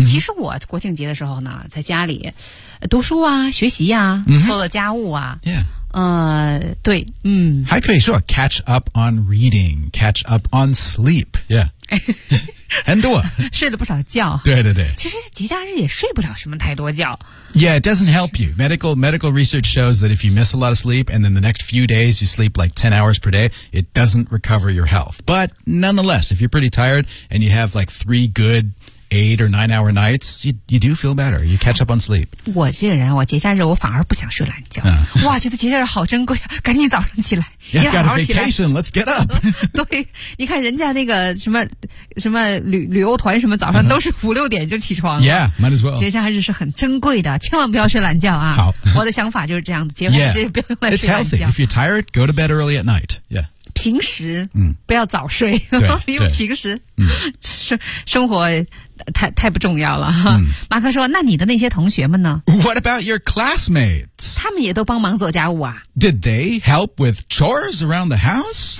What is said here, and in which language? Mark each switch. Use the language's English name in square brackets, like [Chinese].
[Chinese] 其实我国庆节的时候呢，在家里读书啊，学习啊，做做家务啊。对，还可以说 [English] catch up on reading, catch up on sleep, yeah. [Chinese] 很多。睡了不少觉。对对对。其实节假日也睡不了什么太多觉。 [English] Yeah, it doesn't help you. Medical research shows that if you miss a lot of sleep and then the next few days you sleep like 10 hours per day, it doesn't recover your health. But nonetheless, if you're pretty tired and you have like 3 good 8 or 9 hour nights, you do feel better. You catch up on sleep. [Chinese] 我这个人，我节假日我反而不想睡懒觉。哇，觉得节假日好珍贵啊！赶紧早上起来，你好好起来。 [English] Yeah, got a vacation. Let's get up. [Chinese] 对，你看人家那个什么旅游团什么，早上都是5、6点就起床了。 [English] Yeah, might as well. [Chinese] 节假日是很珍贵的，千万不要睡懒觉啊！好，我的想法就是这样子，节假日不要用来睡懒觉。 [English] Yeah, it's healthy. If you're tired, go to bed early at night. Yeah. [Chinese] 平时不要早睡，因为平时生活太不重要了。马克说，那你的那些同学们呢？ [English] What about your classmates? [Chinese] 他们也都帮忙做家务啊。 [English] Did they help with chores around the house?